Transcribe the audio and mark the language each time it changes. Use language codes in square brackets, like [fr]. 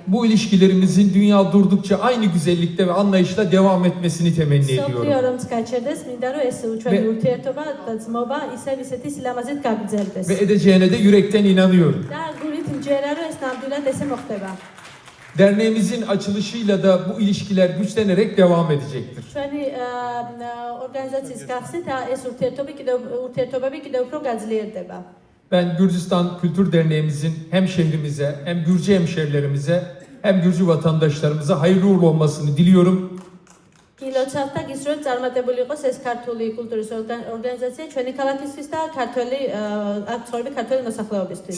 [tr] Bu ilişkilerimizin dünya durdukça aynı güzellikte ve anlayışla devam etmesini temenni ediyorum. [ka] სოფლიო რომც გაჩერდეს, მინდა რომ ეს ჩვენი ურთიერთობა და ძმობა ისევ ისეთი სილამაზით გაგრძელდეს. [tr] Ve edeceğine de yürekten inanıyorum. [ka] და გულით მჯერა რომ ეს ნამდვილად ესე მოხდება. [tr] Derneğimizin açılışıyla da bu ilişkiler güçlenerek devam edecektir. [ka] ჩვენი ორგანიზაციის გახსნით ეს ურთიერთობები კიდევ უფრო გაძლიერდება. [tr] Ben Gürcistan Kültür Derneğimizin hem şehrimize hem Gürcü hemşerilerimize hem Gürcü vatandaşlarımıza hayırlı uğurlu olmasını diliyorum. [ka] გილოცავთ და გისურვებთ წარმატებული იყოს ეს ქართული კულტურის ორგანიზაცია ჩვენი ქალაქისთვის და ქართველი აქ ცხოვრები ქართველი მოსახლეობისთვის.